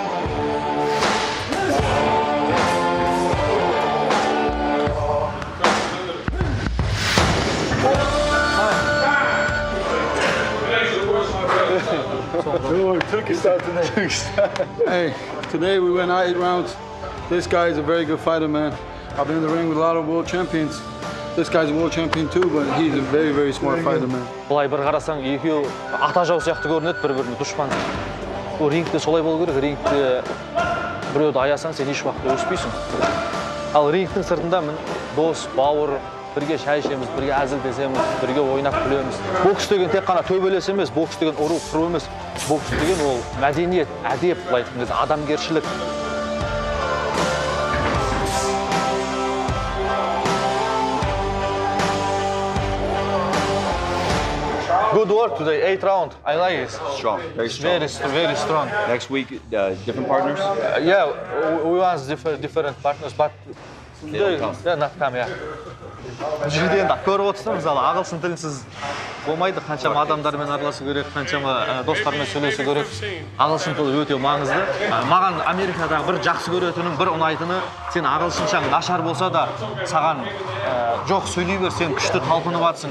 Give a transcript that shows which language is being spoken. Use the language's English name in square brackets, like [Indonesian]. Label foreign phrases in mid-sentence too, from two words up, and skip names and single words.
[English] Hey, today we went 8 rounds. This guy is a very good fighter, man. I've been in the ring with a lot of world champions. This guy's a world champion too, but he's a very, very smart fighter, man. [Kazakh] Бұлай бір қарасаң, екеуі ата жау сияқты көрінеді, бір-біріне дұшпан. Ол рингте солай болу керек. Рингте біреуді аясаң, сен еш уақытта өспейсің. Ал рингтің сыртында дос, бауыр, бірге шай ішеміз, бірге әзілдесеміз, бірге ойнап күлеміз. Бокс деген тек қана төбелес емес, бокс деген ұру, қыру емес. Бокс деген ол мәдениет, әдеп, былай айтқан кезде адамгершілік. [English] Good work today, 8 round. I like it. Strong, very strong. Very strong. Next week, different partners? Yeah, we want different partners, but today, yeah, not come, yeah. [Kazakh] Жерде енді көріп отырсың, мысалы, ағылшын тілінсіз болмайды, қаншама адамдармен араласу керек, қаншама достармен сөйлесу керек. Ағылшын тілі өте маңызды. Маған Америкадағы бір жақсы көретінім, бір ұнайтыны, сен ағылшыншаң нашар болса да, саған жоқ сөйлей бер, сен күшті талпынып жатсың.